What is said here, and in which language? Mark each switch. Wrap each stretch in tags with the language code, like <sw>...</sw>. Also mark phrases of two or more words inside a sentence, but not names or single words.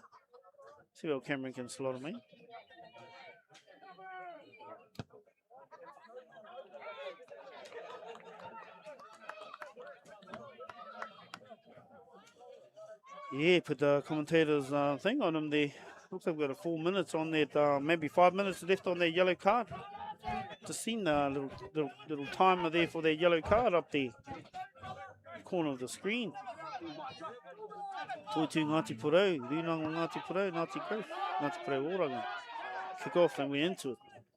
<en>See how Cameron can slot them in. Yeah, put the commentators thing on them there. Looks like we've got a 4 minutes on that, maybe 5 minutes left on their yellow card. Just seen the little timer there for their yellow card up there. Corner of the screen. Toitu Ngāti Porou, Runanga Ngāti Porou, Ngāti Growth, Ngāti Porou Oranga. Kick off and we're into it.</en>